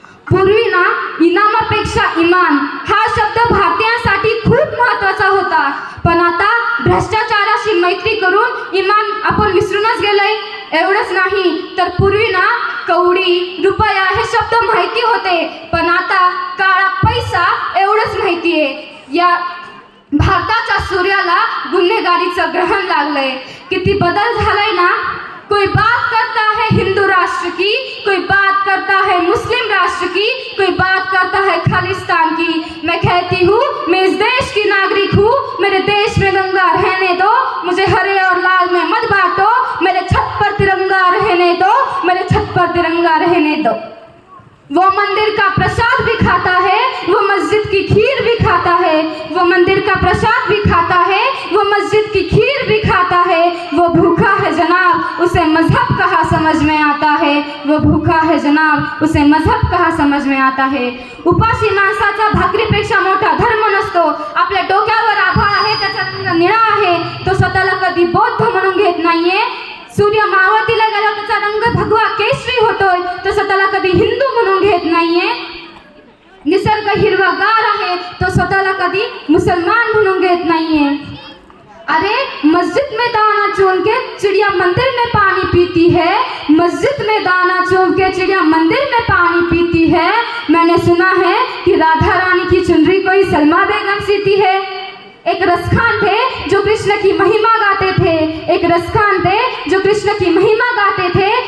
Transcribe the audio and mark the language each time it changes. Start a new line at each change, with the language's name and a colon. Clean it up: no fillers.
Marathi: पूर्वी ना इनामापेक्षा इमान हा शब्द भारतीयांसाठी खूप महत्त्वाचा होता, पण आता भ्रष्टाचाराशी मैत्री करून इमान आपण विसरूनच गेलोय. एवढंच नाही तर पूर्वी ना कवडी, रुपया हे शब्द माहिती होते, पण आता काळा पैसा एवढंच माहिती आहे. या भारताच्या सूर्याला गुन्हेगारीचं ग्रहण लागलंय. किती बदल झालाय ना.
Hindi: कोई बात करता है हिंदू राष्ट्र की, कोई बात करता है मुस्लिम राष्ट्र की, कोई बात करता है खालिस्तान की. मैं कहती हूँ मैं इस देश की नागरिक हूँ. मेरे देश में गंगा रहने दो, मुझे हरे और लाल में मत बांटो. मेरे छत पर तिरंगा रहने दो, मेरे छत पर तिरंगा रहने दो. वो मंदिर का प्रसाद भी खाता है, वो मस्जिद की खीर भी खाता है. वो मंदिर का प्रसाद भी खाता है, वो मस्जिद की खीर भी खाता है. वो भूखा है जनाब, उसे मजहब कहाँ समझ में आता है. वो भूखा है जनाब, उसे मजहब कहाँ समझ में आता है.
Marathi: उपाशी माणसाचा भाकरीपेक्षा मोठा धर्म नसतो. आपल्या डोक्यावर आभाळ आहे, त्याचा रंग निळा आहे, तो स्वतःला कधी बौद्ध म्हणून घेत नाहीये. सूर्य मावळतीला गेला, त्याचा रंग भगवा केशरी होतोय, तो स्वतःला कधी हिंदू म्हणून घेत नाहीये. निसर्ग हिरवागार आहे, तो स्वतःला कधी मुसलमान म्हणून घेत नाहीये.
Hindi: अरे मस्जिद में दाना चुन के चिड़िया मंदिर में पानी पीती है, मस्जिद में दाना चुन के चिड़िया मंदिर में पानी पीती है. मैंने सुना है कि राधा रानी की चुनरी कोई सलमा बेगम सीती है. एक रसखान थे जो कृष्ण की महिमा गाते थे, एक रसखान थे जो कृष्ण की महिमा गाते थे.